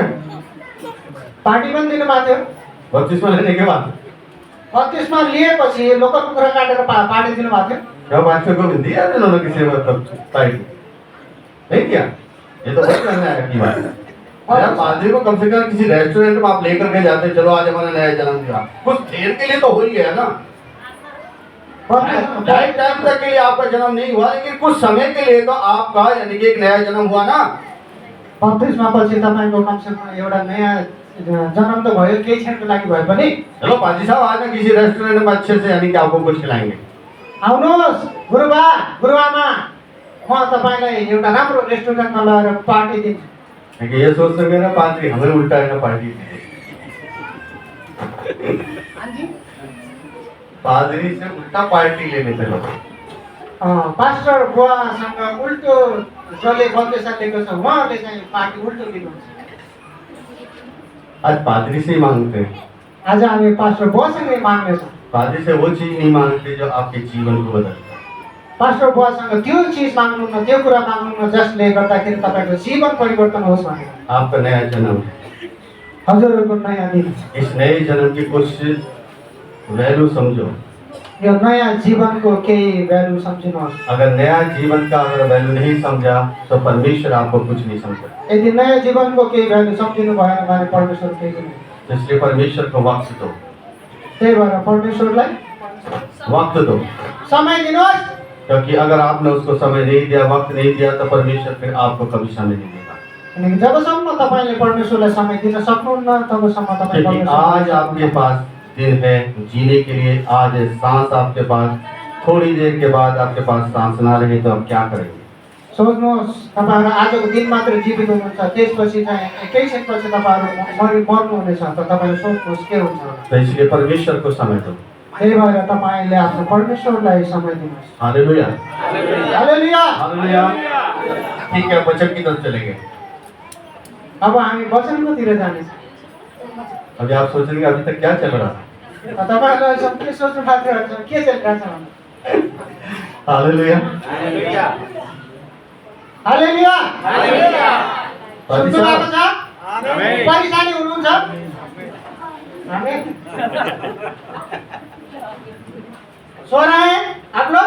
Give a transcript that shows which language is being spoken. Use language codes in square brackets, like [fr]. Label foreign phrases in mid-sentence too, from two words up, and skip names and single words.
[ne] पार्टी पनि दिनुभएको थियो। [hi] बपतिस्मा लेने के बाद? [ne] बत्तिसमा लिएपछि लोकल कुखुरा काटेर पार्टी दिनुभएको थियो। [hi] क्या बादशाह को भी दिया उन्होंने किसी पार्टी नहीं दिया? ये तो बहुत अन्याय की बात है। यार पादरी को कम से कम किसी रेस्टोरेंट में आप लेकर के जाते, चलो आज हमारा नया जन्म दिया, कुछ देर के लिए तो हो ही गया ना। टाइम टाइम तक के लिए आपका जन्म नहीं हुआ, लेकिन कुछ समय के लिए तो आपका यानी कि एक नया जन्म हुआ ना। [ne] बत्तिसमा पछि तपाईँको कमसेकम एउटा नयाँ जन्म त भयो, केही क्षणको लागि भए पनि। [hi] चलो पादरी साहब आज ना किसी रेस्टोरेंट में अच्छे से यानी कि आपको कुछ खिलाएंगे। [ne] आउनुहोस् गुरुबा गुरुआमा, म तपाईँलाई एउटा राम्रो रेस्टुरेन्टमा लगेर पार्टी दिन्छु। [hi] लेकिन ये सोच सके ना पादरी हमें उल्टा है ना पार्टी। पादरी से उल्टा पार्टी लेने थे लोग। [ne] पास्टर बुवासँग उल्टो जसले बत्तिसा लिएको छ उहाँहरूले चाहिँ पार्टी उल्टो दिनुहुन्छ। [hi] आज पादरी से ही मांगते हैं, [ne] आज हामी पास्टर बुवासँगै माग्नेछौँ। [hi] पादरी से वो चीज नहीं मांगते जो आपके जीवन को बदलता है। [ne] पास्टर बुवासँग त्यो चिज माग्नुहुन्न, त्यो कुरा माग्नुहुन्न जसले गर्दाखेरि तपाईँको जीवन परिवर्तन होस् भनेर। [hi] आपका नया जन्म है। [ne] हजुरहरूको नयाँ दिन, [hi] इस नए जन्म की कुछ वैल्यू समझो। [ne] यो नयाँ जीवनको केही भ्यालु सम्झिनुहोस्। [hi] अगर नया जीवन का अगर वैल्यू नहीं समझा तो परमेश्वर आपको कुछ नहीं समझा। [ne] यदि नयाँ जीवनको केही भ्यालु सम्झिनु भएन भने परमेश्वर केही पनि। [hi] इसलिए परमेश्वर को वक्त दो, [ne] त्यही भएर परमेश्वरलाई [hi] वक्त दो, [ne] समय दिनुहोस्। [hi] क्योंकि अगर आपने उसको समय नहीं दिया, वक्त नहीं दिया, तो परमेश्वर फिर आपको कभी समय नहीं देगा। [ne] किनकि जबसम्म तपाईँले परमेश्वरलाई समय दिन सक्नुहुन्न तबसम्म तपाईँ [hi] क्योंकि आज आपके पास दिन है जीने के लिए, आज है सांस आपके पास, थोड़ी देर के बाद आपके पास सांस ना रहे तो आप क्या करेंगे? [ne] सोच्नुहोस्, तपाईँहरू आजको दिन मात्र जीवित हुनुहुन्छ, त्यसपछि चाहिँ एकैछिनपछि तपाईँहरू मर्नुहुनेछ, त तपाईँले सोच्नुहोस् के हुन्छ। [hi] तो इसलिए परमेश्वर को समय दो। [ne] त्यही भएर तपाईँले आफ्नो परमेश्वरलाई समय दिनुहोस्। हालेलुया, हालेलुया। [hi] हालेलुया। ठीक है, वचन की तरफ चलेंगे। [ne] अब हामी वचनकोतिर जानेछौँ। [hi] अभी आप सोचेंगे अभी तक क्या चल रहा है? [ne] तपाईँहरूलाई सब के सोच्नु भएको थियो, के चलिरहेको छ भने। हालेलुया। हालेलुया। हालेलुया। हालेलुया। सुन्नु भएको छ? आमेन। परेशानी हुनुहुन्छ? आमेन। [hi] सो रहे हैं आप लोग?